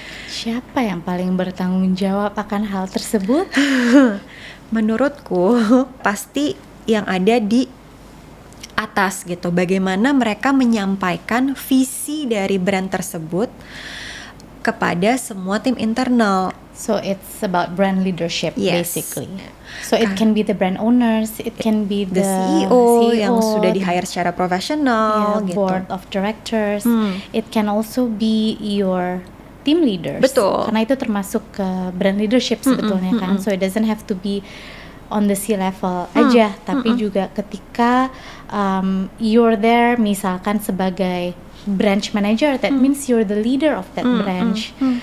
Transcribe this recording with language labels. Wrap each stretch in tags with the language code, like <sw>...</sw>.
<id>Siapa yang paling bertanggung jawab akan hal tersebut? Menurutku pasti yang ada di atas gitu. Bagaimana mereka menyampaikan visi dari brand tersebut kepada semua tim internal.</id> <en>So it's about brand leadership, Yes. basically. So it can be the brand owners, it can be The the</en> <id>CEO yang sudah di-hire secara profesional</id> <en>yeah,</en> <id>gitu.</id> <en>board of directors. It can also be your team leaders.</en> <id>Betul. Karena itu termasuk ke brand leadership sebetulnya kan.</id> <en>So it doesn't have to be on the C-level</en> <id>aja, tapi juga ketika</id> <en>you're there</en> <id>misalkan sebagai</id> <en>branch manager, that means you're the leader of that branch.</en>